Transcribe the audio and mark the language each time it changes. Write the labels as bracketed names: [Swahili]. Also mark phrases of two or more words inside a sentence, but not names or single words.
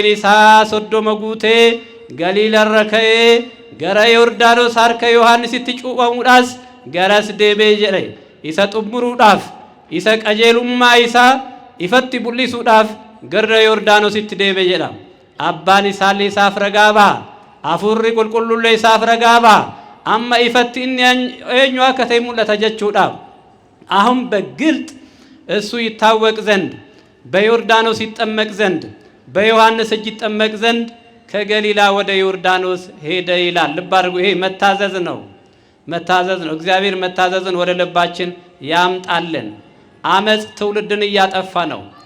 [Oromo] isaa 30 guutee galiilarra ka'ee gara Yordaanos harka Yohaannisitti cuuphamuudhaas garas deebee jedhe isa xumuruudhaaf isa qajeelummaa isaa ifatti mul'isuudhaaf gara Yordaanositti deebee jedha abbaan isaallee isaaf ragaa ba'a hafuurri qulqulluullee isaaf ragaa ba'a amma ifatti inni eenyu akka ta'e mul'ata jechuudha [Amharic] አሁን በግልጥ እሱ ይታወቅ ዘንድ በዮርዳኖስ ይጠመቅ ዘንድ በዮሐንስ እጅ ይጠመቅ ዘንድ ከገሊላ ወደ ዮርዳኖስ ሄደ ይላል። ልብ አድርጉ። ይሄ መታዘዝ ነው። መታዘዝ ነው። እግዚአብሔር መታዘዝን ወደ ልባችን ያምጣልን። አመጽ ትውልድን እያጠፋ ነው።